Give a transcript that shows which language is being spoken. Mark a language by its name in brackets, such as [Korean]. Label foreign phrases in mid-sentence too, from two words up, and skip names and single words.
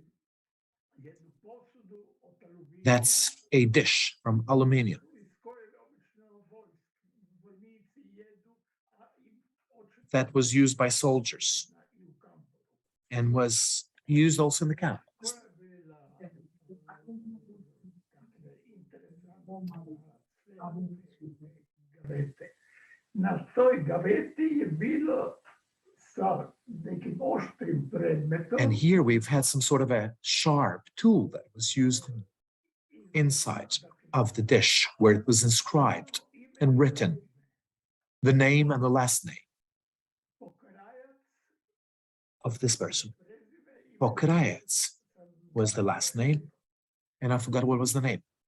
[English] That's a dish from aluminium. That was used by soldiers and was used also in the camp. [Bosnian] Na toj gaveti je bilo sa nekim oštrim predmetom. [English] And here we've had some sort of a sharp tool that was used inside of the dish, where it was inscribed and written the name and the last name of this person. Pokrajac was the last name, and I forgot what was the name.